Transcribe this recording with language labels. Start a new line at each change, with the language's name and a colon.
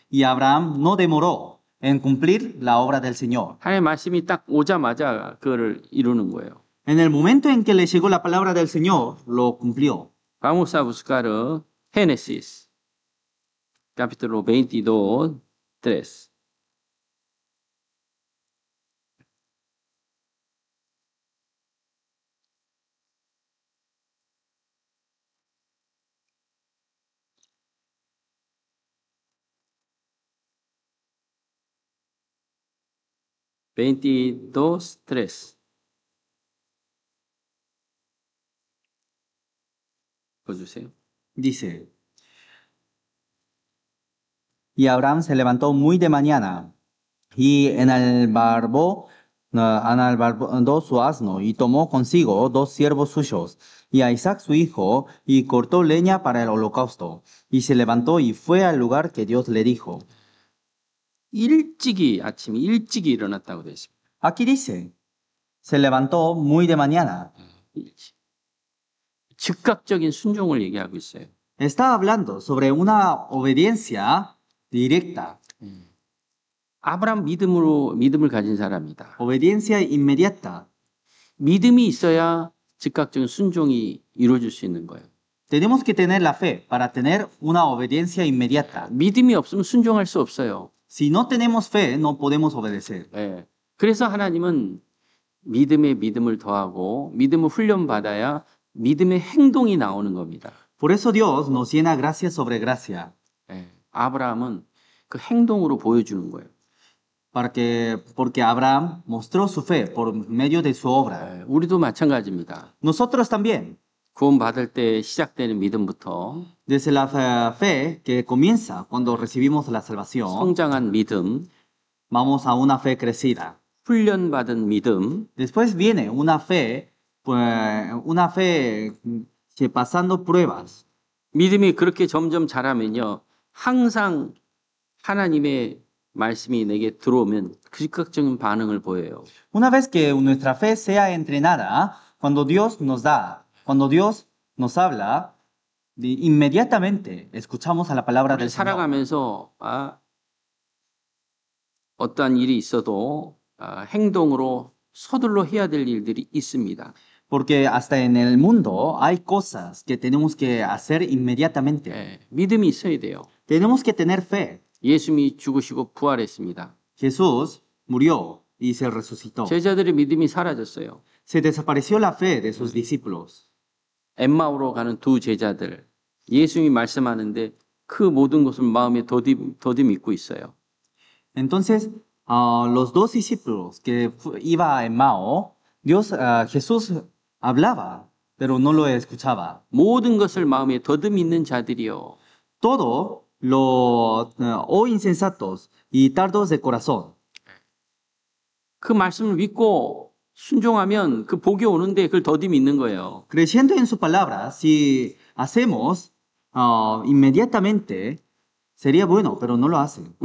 Spanish: Y Abraham no demoró en cumplir la obra del Señor.
Korean: 하나님의 말씀이 딱 오자마자 그거를 이루는 거예요.
Spanish: En el momento en que le llegó la palabra del Señor, lo cumplió. Vamos a buscar Génesis, capítulo 22, 3. Veintidós, 3.
Korean: 보여주세요.
Spanish: Dice, y Abraham se levantó muy de mañana y enalbardó su asno y tomó consigo 2 siervos suyos y a Isaac su hijo y cortó leña para el holocausto y se levantó y fue al lugar que Dios le dijo.
Korean: 아침에 일찍이 일어났다고 되어 있습니다.
Spanish: Aquí dice, se levantó muy de mañana.
Korean: 일찍. 즉각적인 순종을 얘기하고 있어요.
Spanish: Está hablando sobre una obediencia directa,
Korean: 아브라함 믿음을 가진 사람이다.
Spanish: obediencia inmediata.
Korean: 믿음이 있어야 즉각적인 순종이 이루어질 수 있는 거예요.
Spanish: Tenemos que tener la fe para tener una obediencia inmediata.
Korean: 믿음이 없으면 순종할 수 없어요.
Spanish: Si no tenemos fe, no podemos obedecer.
Korean: 예. 그래서 하나님은 믿음에 믿음을 더하고 믿음을 훈련받아야 믿음의 행동이 나오는 겁니다.
Spanish: Por eso Dios nos llena gracia sobre gracia,
Korean: 예. 아브라함은 그 행동으로 보여주는 거예요.
Spanish: porque Abraham mostró su fe por medio de su obra.
Korean: 예. 우리도 마찬가지입니다.
Spanish: Nosotros también,
Korean: 구원받을 때 시작되는 믿음부터
Spanish: desde la fe que comienza cuando recibimos la salvación,
Korean: 성장한 믿음,
Spanish: vamos a una fe crecida.
Korean: 훈련받은 믿음,
Spanish: Después viene una fe que pasando pruebas.
Korean: 믿음이 그렇게 점점 자라면요. 항상 하나님의 말씀이 내게 들어오면 즉각적인 반응을 보여요.
Spanish: Una vez que nuestra fe sea entrenada, cuando Dios nos habla, inmediatamente escuchamos a la palabra del Señor.
Korean: 살아가면서 어떠한 일이 있어도 행동으로 서둘러 해야 될 일들이 있습니다.
Spanish: Porque hasta en el mundo hay cosas que tenemos que hacer inmediatamente.
Korean: 예, 믿음이 있어야 돼요.
Spanish: Tenemos que tener fe.
Korean: 예수님이 죽으시고 부활했습니다.
Spanish: Jesús murió y se resucitó.
Korean: 제자들의 믿음이 사라졌어요.
Spanish: Se desapareció la fe de sus discípulos.
Korean: 엠마오로 가는 두 제자들, 예수님이 말씀하는데 그 모든 것을 마음에 더듬고 있어요.
Spanish: Entonces, los 2 discípulos que iba a Emao, Jesús hablaba, pero no lo escuchaba.
Korean: 모든 것을 마음에 더듬는 자들이요.
Spanish: Todo oh insensatos y tardos de corazón.
Korean: 그 말씀을 믿고 순종하면 그 복이 오는데 그걸 더디 믿는 거예요.
Spanish: Creyendo en su palabra, si hacemos inmediatamente, sería bueno, pero no lo hacen.